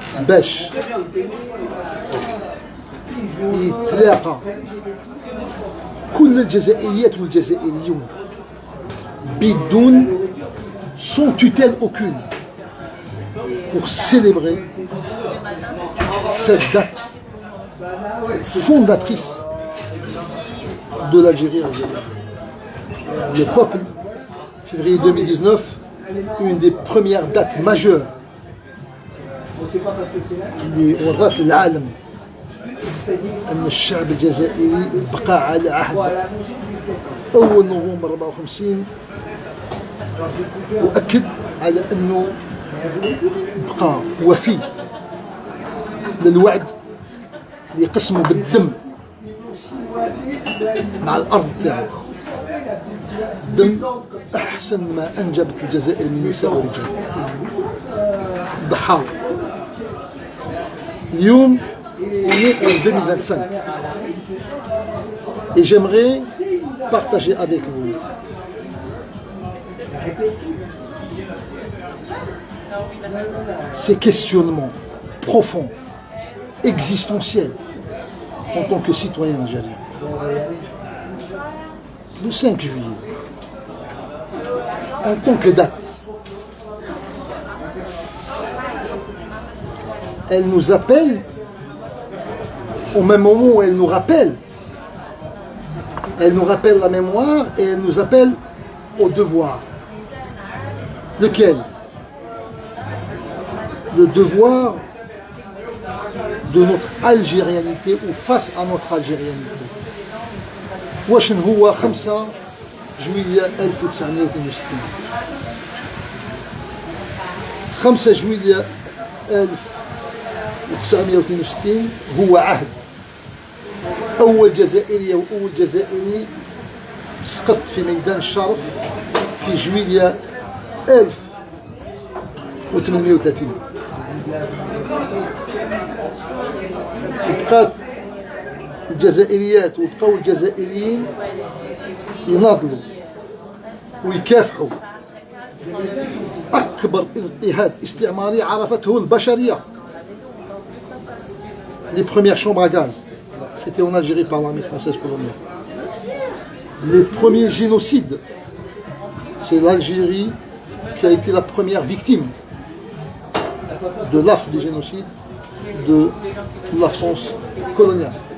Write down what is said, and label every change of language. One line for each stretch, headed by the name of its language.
Arabic: باش يتلاقى كل الجزائريات والجزائريون بدون
French: sans tutelle aucune pour célébrer cette date fondatrice de l'Algérie algérienne. Le peuple, février 2019, une des premières dates majeures
Arabic: اللي ورات العالم أن الشعب الجزائري بقى على عهد أول نوفمبر 54 وأكد على أنه بقى وفي للوعد اللي قسمه بالدم مع الأرض تاعو. دم أحسن ما أنجبت الجزائر من نساء ورجال ضحاوا. اليوم
French: on est en 2025 et j'aimerais partager avec vous ces questionnements profonds, existentiels en tant que citoyen algérien. Le 5 juillet, en tant que date, elle nous appelle au même moment où elle nous rappelle. Elle nous rappelle la mémoire et elle nous appelle au devoir. Lequel? Le devoir de notre algérianité ou face à notre algérianité.
Arabic: واش هو 5 جويلية 1962 5 جويلية 1962 هو عهد أول جزائرية وأول جزائري سقط في ميدان الشرف في جويلية 1830. وبقات الجزائريات وبقاو الجزائريين يناضلوا ويكافحوا أكبر اضطهاد استعماري عرفته البشرية.
French: Les premières chambres à gaz, c'était en Algérie par l'armée française coloniale. Les premiers génocides, c'est l'Algérie qui a été la première victime de l'affre du génocide de la France coloniale.